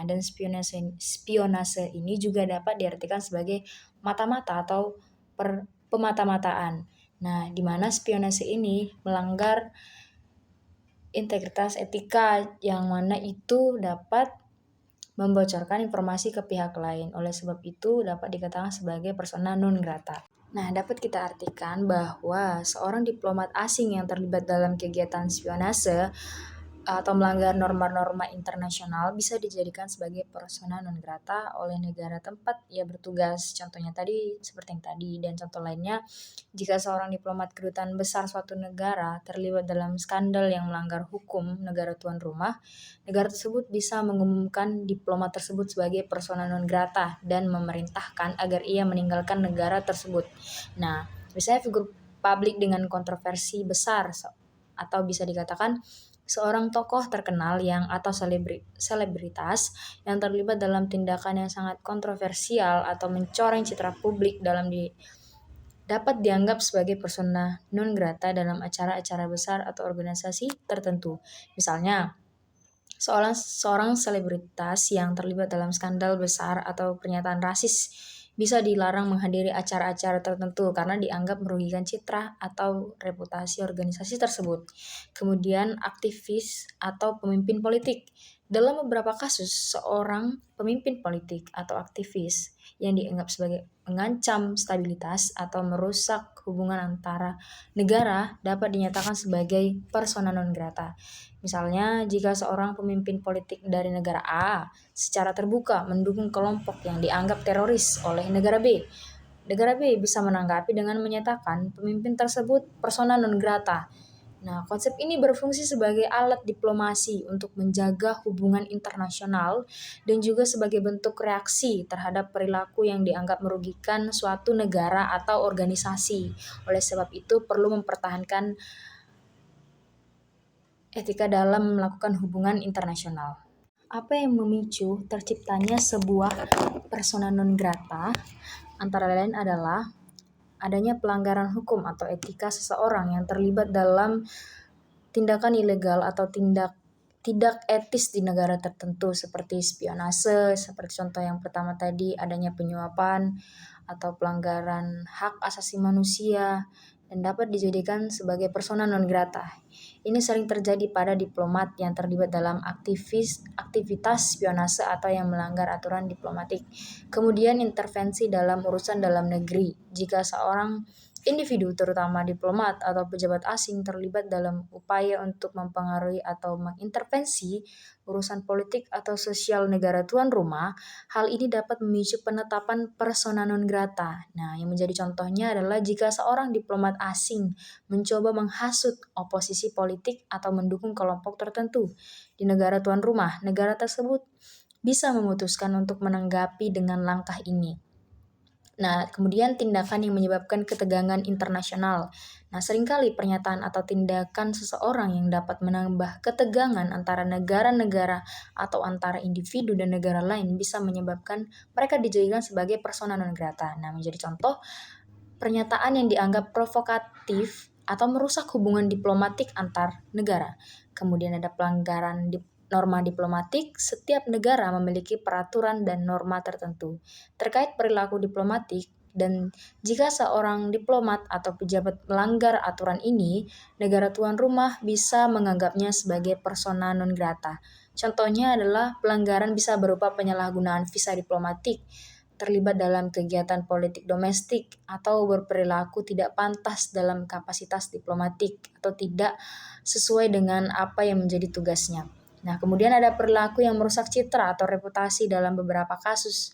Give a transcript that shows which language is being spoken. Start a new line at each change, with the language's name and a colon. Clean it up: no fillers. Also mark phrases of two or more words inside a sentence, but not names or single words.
Indonesian: Dan spionase ini juga dapat diartikan sebagai mata-mata atau pemata-mataan. Nah, di mana spionase ini melanggar integritas etika yang mana itu dapat membocorkan informasi ke pihak lain. Oleh sebab itu dapat dikatakan sebagai
Latin: persona non grata.
Indonesian: Nah, dapat kita artikan bahwa seorang diplomat asing yang terlibat dalam kegiatan spionase atau melanggar norma-norma internasional bisa dijadikan sebagai
Latin: persona non grata
Indonesian: oleh negara tempat ia bertugas. Contohnya tadi seperti yang tadi, dan contoh lainnya, jika seorang diplomat kedutaan besar suatu negara terlibat dalam skandal yang melanggar hukum negara tuan rumah, negara tersebut bisa mengumumkan diplomat tersebut sebagai
Latin: persona non grata
Indonesian: dan memerintahkan agar ia meninggalkan negara tersebut. Nah, misalnya figur publik dengan kontroversi besar atau bisa dikatakan seorang tokoh terkenal yang atau selebritas yang terlibat dalam tindakan yang sangat kontroversial atau mencoreng citra publik dapat dianggap sebagai
Latin: persona non grata
Indonesian: dalam acara-acara besar atau organisasi tertentu. Misalnya, seorang selebritas yang terlibat dalam skandal besar atau pernyataan rasis bisa dilarang menghadiri acara-acara tertentu karena dianggap merugikan citra atau reputasi organisasi tersebut. Kemudian aktivis atau pemimpin politik. Dalam beberapa kasus, seorang pemimpin politik atau aktivis yang dianggap sebagai mengancam stabilitas atau merusak hubungan antara negara dapat dinyatakan sebagai
Latin: persona non grata.
Indonesian: Misalnya, jika seorang pemimpin politik dari negara A secara terbuka mendukung kelompok yang dianggap teroris oleh negara B, negara B bisa menanggapi dengan menyatakan pemimpin tersebut
Latin: persona non grata.
Indonesian: Nah, konsep ini berfungsi sebagai alat diplomasi untuk menjaga hubungan internasional dan juga sebagai bentuk reaksi terhadap perilaku yang dianggap merugikan suatu negara atau organisasi. Oleh sebab itu, perlu mempertahankan etika dalam melakukan hubungan internasional. Apa yang memicu terciptanya sebuah
Latin: persona non grata
Indonesian: antara lain adalah adanya pelanggaran hukum atau etika seseorang yang terlibat dalam tindakan ilegal atau tidak etis di negara tertentu seperti spionase, seperti contoh yang pertama tadi adanya penyuapan atau pelanggaran hak asasi manusia dan dapat dijadikan sebagai
Latin: persona non grata.
Indonesian: Ini sering terjadi pada diplomat yang terlibat dalam aktivitas spionase atau yang melanggar aturan diplomatik. Kemudian intervensi dalam urusan dalam negeri. Jika seorang individu, terutama diplomat atau pejabat asing, terlibat dalam upaya untuk mempengaruhi atau mengintervensi urusan politik atau sosial negara tuan rumah, hal ini dapat memicu penetapan
Latin: persona non grata.
Indonesian: Nah, yang menjadi contohnya adalah jika seorang diplomat asing mencoba menghasut oposisi politik atau mendukung kelompok tertentu di negara tuan rumah, negara tersebut bisa memutuskan untuk menanggapi dengan langkah ini. Nah, kemudian tindakan yang menyebabkan ketegangan internasional. Nah, seringkali pernyataan atau tindakan seseorang yang dapat menambah ketegangan antara negara-negara atau antara individu dan negara lain bisa menyebabkan mereka dijadikan sebagai
Latin: persona non grata.
Indonesian: Nah, menjadi contoh, pernyataan yang dianggap provokatif atau merusak hubungan diplomatik antar negara. Kemudian ada pelanggaran norma diplomatik. Setiap negara memiliki peraturan dan norma tertentu terkait perilaku diplomatik, dan jika seorang diplomat atau pejabat melanggar aturan ini, negara tuan rumah bisa menganggapnya sebagai
Latin: persona non grata.
Indonesian: Contohnya adalah pelanggaran bisa berupa penyalahgunaan visa diplomatik, terlibat dalam kegiatan politik domestik, atau berperilaku tidak pantas dalam kapasitas diplomatik atau tidak sesuai dengan apa yang menjadi tugasnya. Nah, kemudian ada perilaku yang merusak citra atau reputasi dalam beberapa kasus.